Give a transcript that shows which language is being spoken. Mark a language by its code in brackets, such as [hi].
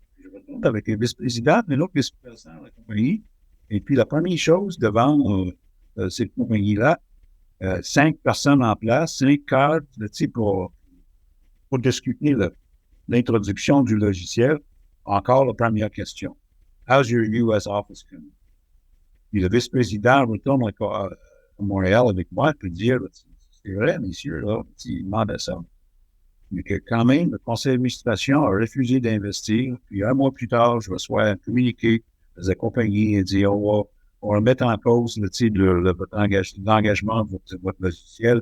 [fr] Je retourne avec le vice-président, mais l'autre vice-président de la compagnie. Et puis la première chose devant cette compagnie-là, 5 personnes en place, 5 cadres pour discuter l'introduction du logiciel. Encore la première question. [en] How's your US office coming? [fr] Puis le vice-président retourne à Montréal avec moi pour dire, c'est vrai, messieurs, là, il demande ça. Mais que quand même, le conseil d'administration a refusé d'investir. Puis un mois plus tard, je reçois un communiqué de la compagnie et dit, on va mettre en cause l'engagement de votre logiciel.